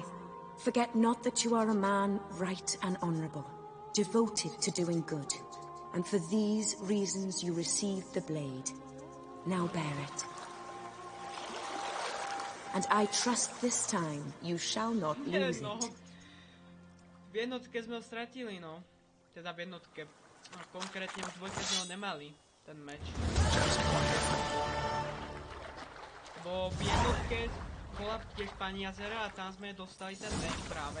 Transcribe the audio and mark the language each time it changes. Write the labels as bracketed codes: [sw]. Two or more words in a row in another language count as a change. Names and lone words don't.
[en] Forget not that you are a man right and honourable, devoted to doing good. And for these reasons you received the blade. Now bear it. And I trust this time you shall not lose No. it. [sk] V jednotke sme ho stratili, no. Teda v jednotke. No, konkrétne v dvojke sme ho nemali, ten meč. Bo v jednotke bola tiež pani jazera a tam sme dostali ten meč práve.